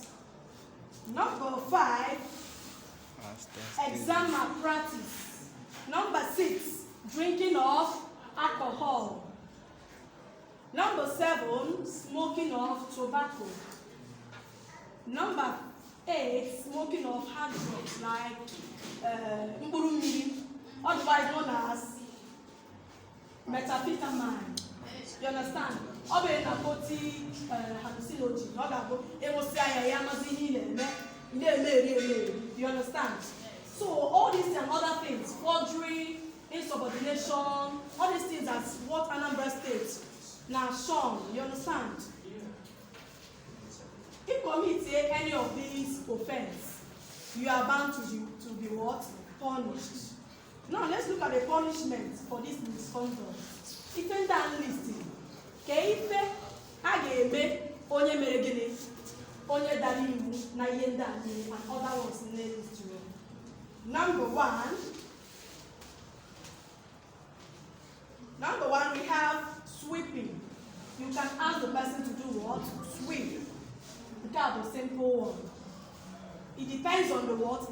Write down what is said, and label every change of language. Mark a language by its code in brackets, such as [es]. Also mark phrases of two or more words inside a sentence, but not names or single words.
[en] Number 5, exam malpractice. Number 6, drinking of alcohol. Number 7, smoking of tobacco. Number 8, smoking of hard drugs like [ig] mkpụrụ mmiri, [en] otherwise known as methamphetamine. You understand? [ig] Ọ bụ [en] narcotic hallucinogen. [ig] Ọ ga-abụ ịṅụsị anya ya amazi ihe na-eme. [en] You understand? So all these and other things, forgery, insubordination, all these things are what Anambra State now shown. You understand? If you commit any of these offense, you are bound to be what? Punished. Now let's look at the punishment for this misconduct. [ig] Ife ndị a listing. Ka ife a ga-eme onye mere gịnị? Onye dara iwu na ihe ndị a niile [en] and other ones in the history. Number one, we have sweeping. You can ask the person to do what? Sweep. That's a simple one. It depends on the what?